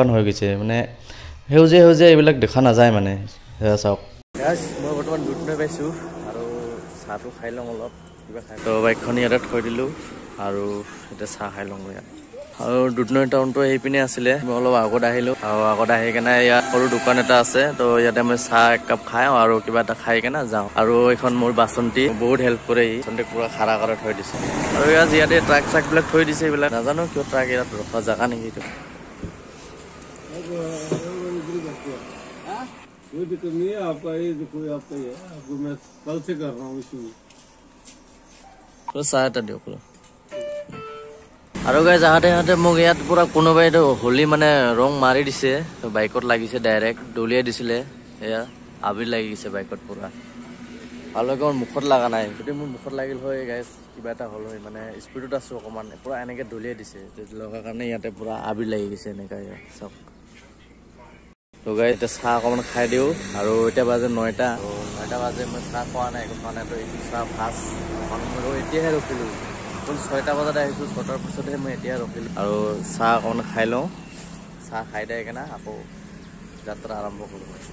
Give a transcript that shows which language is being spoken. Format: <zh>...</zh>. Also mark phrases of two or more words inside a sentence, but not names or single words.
<as>হৈ গৈছে মানে সেউজীয়া সেউজীয়া এইবিলাক দেখা নাযায় মানে সেয়া চাওক গাইজ মই বৰ্তমান দুধ নৈ পাইছোঁ আৰু চাহটো খাই লওঁ অলপ কিবা খাই তো বাইকখন ইয়াতে থৈ দিলোঁ আৰু এতিয়া চাহ খাই লওঁ ইয়াত আৰু দুধনৈ টাউনটো সেইপিনে আছিলে মই অলপ আগত আহিলোঁ আৰু আগত আহি কেনে ইয়াত সৰু দোকান এটা আছে তো ইয়াতে মই চাহ এক কাপ খাই আৰু কিবা এটা খাই কেনে যাওঁ আৰু এইখন মোৰ বাচন্তি বহুত হেল্প কৰে ই বাচন্তি পুৰা খাৰা খাৰা থৈ দিছে আৰু ইয়াতে ট্ৰাক চাকবিলাক থৈ দিছে এইবিলাক নাজানো কিয় ট্ৰাক ইয়াত ৰখা জেগা নেকি এইটো</as> <hi>कोई दिक्कत नहीं है आपका ये कोई आपका ही है आपको मैं कल से कर रहा हूँ इशू</hi> <as>তো চাহ এটা দিয়ক আৰু গাইজ আহোঁতে মোক ইয়াত পুৰা কোনোবাই হোলী মানে ৰং মাৰি দিছে তো বাইকত লাগিছে ডাইৰেক্ট দলিয়াই দিছিলে এয়া আবিৰ লাগি গৈছে বাইকত পুৰা ভালকৈ মোৰ মুখত লগা নাই যদি মোৰ মুখত লাগিল হয় গাইজ কিবা এটা হ'ল হয় মানে স্পীডত আছোঁ অকণমান পুৰা এনেকৈ দলিয়াই দিছে লগাৰ কাৰণে ইয়াতে পুৰা আবিৰ লাগি গৈছে এনেকৈ চাওক তো গাইজ এতিয়া চাহ অকণমান খাই দিওঁ আৰু এতিয়া বাজে 9টা বাজে মই চাহ খোৱা নাই একো খোৱা নাই তো এইটো চাহ ফাৰ্ষ্ট এতিয়াহে ৰখিলোঁ 6টা বজাত আহিছোঁ 6টাৰ পিছতহে মই এতিয়া ৰখিলোঁ আৰু চাহ অকণমান খাই লওঁ চাহ খাই দিয়ে কেনে আকৌ যাত্ৰা আৰম্ভ কৰোঁ</as>